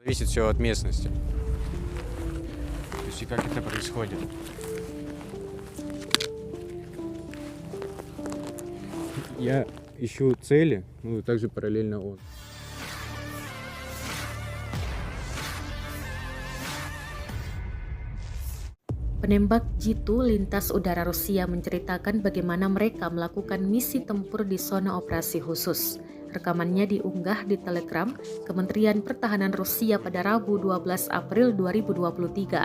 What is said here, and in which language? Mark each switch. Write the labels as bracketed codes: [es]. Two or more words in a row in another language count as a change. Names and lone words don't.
[ru] Зависит все от местности. То есть и как это происходит. Я ищу цели, ну и также параллельно он. [id] Penembak Jitu lintas udara Rusia menceritakan bagaimana mereka melakukan misi tempur di zona operasi khusus. Rekamannya diunggah di Telegram Kementerian Pertahanan Rusia pada Rabu 12 April 2023.